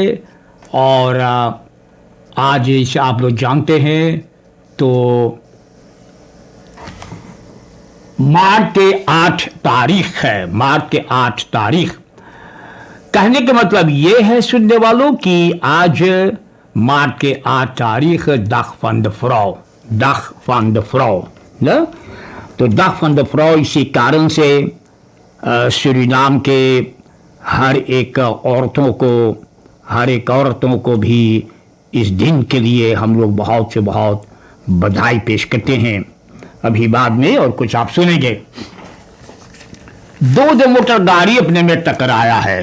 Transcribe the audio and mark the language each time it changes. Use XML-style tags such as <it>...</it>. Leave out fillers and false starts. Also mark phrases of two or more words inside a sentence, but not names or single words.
<hns>और आज जैसे आप लोग जानते हैं तो मार्च के 8 तारीख है। मार्च के 8 तारीख कहने का मतलब ये है सुनने वालों कि आज मार्च के 8 तारीख</hns> <nl>dag van de vrouw, dag van de vrouw</nl> <hns>ना। तो</hns> <nl>dag van de vrouw</nl> <hns>इसी कारण से सूरीनाम के हर एक औरतों को भी इस दिन के लिए हम लोग बहुत से बहुत बधाई पेश करते हैं। अभी बाद में और कुछ आप सुनेंगे। दो मोटर गाड़ी अपने में टकराया है।</hns>